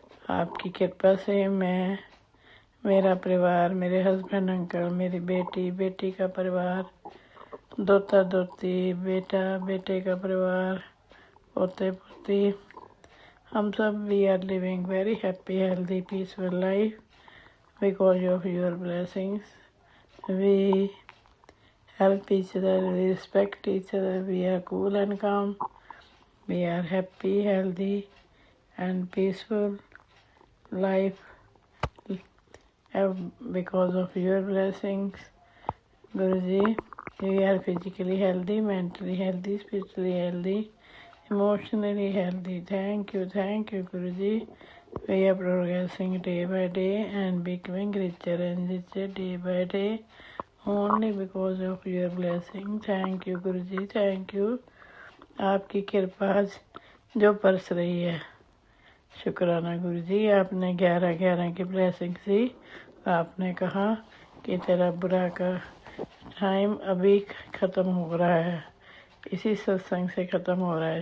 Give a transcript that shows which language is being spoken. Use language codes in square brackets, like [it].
[hi] आपकी कृपा से मैं, मेरा परिवार, मेरे हस्बैंड अंकल, मेरी बेटी का परिवार, दोता दोती, बेटा बेटे का परिवार, पोते पोती, हम सब [en] We are living very happy healthy peaceful life because of your blessings. We help each other, we respect each other, we are cool and calm, we are happy, healthy and peaceful life because of your blessings. Guruji, we are physically healthy, mentally healthy, spiritually healthy, emotionally healthy. Thank you Guruji. We are progressing day by day and becoming richer and richer day by day only because of your blessing. Thank you Guruji, thank you। [hi] आपकी कृपा जो बरस रही है, शुक्राना गुरुजी। आपने 11/11 की blessing दी। आपने कहा कि तेरा बुरा का टाइम अभी ख़त्म हो रहा है, इसी सत्संग से ख़त्म हो रहा है।